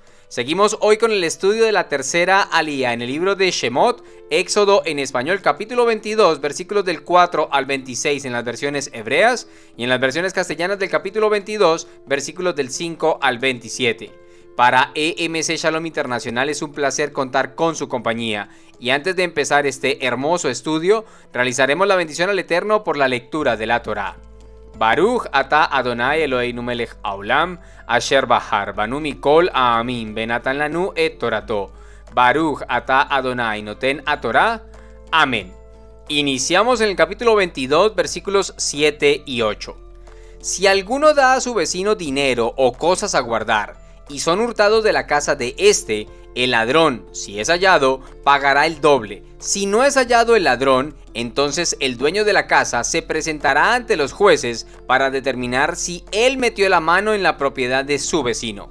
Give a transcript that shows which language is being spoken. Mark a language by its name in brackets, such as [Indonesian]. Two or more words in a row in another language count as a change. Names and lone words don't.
[Spanish] Seguimos hoy con el estudio de la tercera alía en el libro de Shemot, Éxodo en español, capítulo 22, versículos del 4 al 26 en las versiones hebreas y en las versiones castellanas del capítulo 22, versículos del 5 al 27. Para EMC Shalom Internacional es un placer contar con su compañía. Y antes de empezar este hermoso estudio, realizaremos la bendición al Eterno por la lectura de la Torá. [Hebrew] ברוך אתה אדוני אלוהינו מלך העולם אשר בחר בנו מכל העמים ונתן לנו את תורתו. ברוך אתה אדוני נותן התורה. [Spanish] Amén. Iniciamos en el capítulo 22, versículos 7 y 8. Si alguno da a su vecino dinero o cosas a guardar, y son hurtados de la casa de éste, el ladrón, si es hallado, pagará el doble. Si no es hallado el ladrón, entonces el dueño de la casa se presentará ante los jueces para determinar si él metió la mano en la propiedad de su vecino.